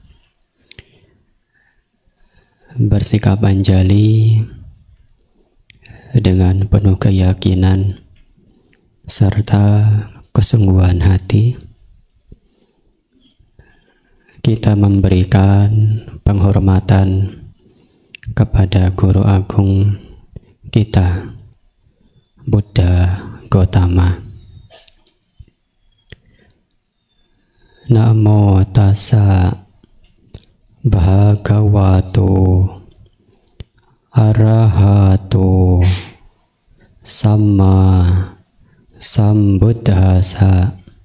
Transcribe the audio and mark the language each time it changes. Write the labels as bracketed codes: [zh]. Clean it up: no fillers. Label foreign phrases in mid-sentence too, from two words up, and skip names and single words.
[id] bersikap anjali dengan penuh keyakinan serta kesungguhan hati. Kita memberikan penghormatan kepada Guru Agung kita, Buddha Gautama. [pi] Namo tassa bhagavato arahato samma sambuddhassa.